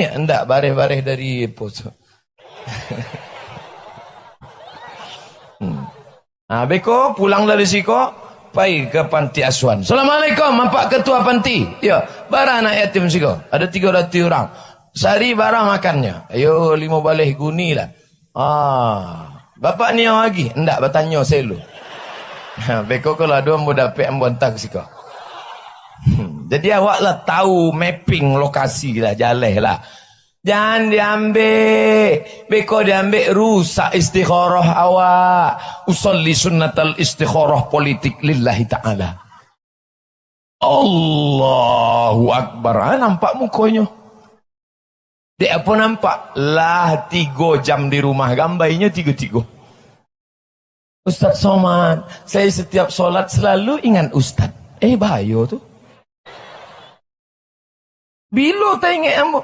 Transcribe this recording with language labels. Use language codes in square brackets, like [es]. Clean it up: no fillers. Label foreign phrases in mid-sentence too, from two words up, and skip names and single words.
[min] Enggak, bareh-bareh dari pos. Beko pulang dari siko, pergi ke panti asuhan. [id] Assalamualaikum, Pak Ketua Panti. [min] Ya, bara anak yatim siko. Ada 300 orang. Sehari bara makannya. Ayo 5 baleh guni lah. Bapak ni yang lagi? [id] Enggak, bertanya saya dulu. [min] Beko kalau ada mau dapat ambo hantar siko. Jadi awak lah tahu mapping lokasi lah, jalan lah. [id] Jangan diambil. [min] Beko diambil rusak istikharah awak. [ar] أصلي سنة الاستخارة politik لله تعالى. الله أكبر. [id] Nampak mukanya? Dia apa nampak? Lah 3 jam di rumah. Gambarnya 3-3. Ustaz Somad, saya setiap solat selalu ingat Ustaz. Bahaya tu. Bila tak ingat apa?